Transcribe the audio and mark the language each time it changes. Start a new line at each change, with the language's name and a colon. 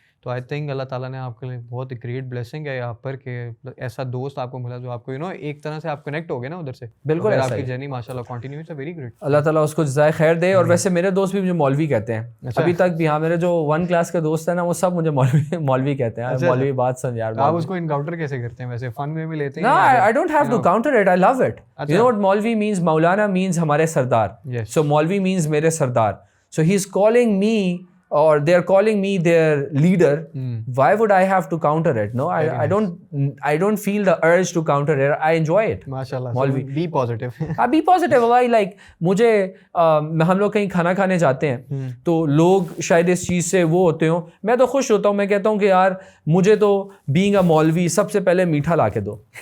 Urdu: تو I think اللہ تعالیٰ نے آپ کے لیے بہت گریٹ بلیسنگ ہے یہاں پر کہ ایسا دوست آپ کو ملا جو آپ کو ایک طرح سے آپ کنیکٹ ہو گئے نا ادھر سے. بالکل, آپ کی جرنی ماشاء اللہ کنٹینیو ہے, ویری گریٹ. اللہ تعالیٰ اس کو جزائے خیر دے. اور ویسے میرے دوست بھی مجھے مولوی کہتے ہیں ابھی تک بھی. ہاں, میرے جو 1 کلاس کے دوست ہیں نا وہ سب مجھے مولوی کہتے ہیں. مولوی بات سن یار. آپ اس کو انکاؤنٹر کیسے کرتے ہیں ویسے, فن وے میں لیتے ہیں؟
English: No, I don't have to counter it. I love it. You know what Maulvi means? Maulana means ہمارے سردار. So Maulvi means میرے سردار. So he's calling me or they're calling me their leader. Why would I have to counter it? No, I don't feel the urge to counter it. I enjoy it. MashaAllah. Maulvi. Be positive. Be positive. Why?
Urdu: Like مجھے ہم لوگ کہیں کھانا کھانے جاتے ہیں تو لوگ شاید اس چیز سے وہ ہوتے ہوں, میں تو خوش ہوتا ہوں, میں کہتا ہوں کہ یار مجھے تو being a Maulvi سب سے پہلے میٹھا لا کے دو.